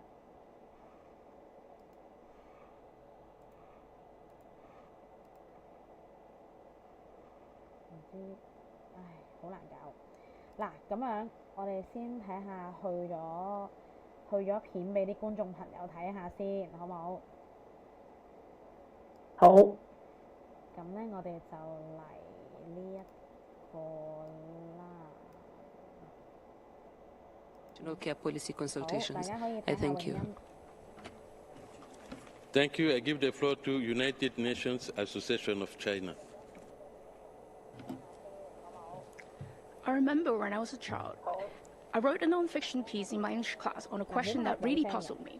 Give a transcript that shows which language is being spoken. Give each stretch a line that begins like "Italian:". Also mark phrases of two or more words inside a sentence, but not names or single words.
Cantonese: 唔知，唉，好難搞。嗱，咁樣我哋先睇下去咗片俾啲觀眾朋友睇下先，好唔好？好。咁咧，我哋就嚟呢一個啦。
English: Okay, policy
Cantonese: 好，大
English: consultations.
Cantonese: 家可以
English: I
Cantonese: 睇下
English: thank
Cantonese: 泳
English: you.
Cantonese: 音。
English: Thank you. I give the floor to United Nations Association of China. I remember when I was a child, I wrote a non-fiction piece in my English class on a question that really puzzled me.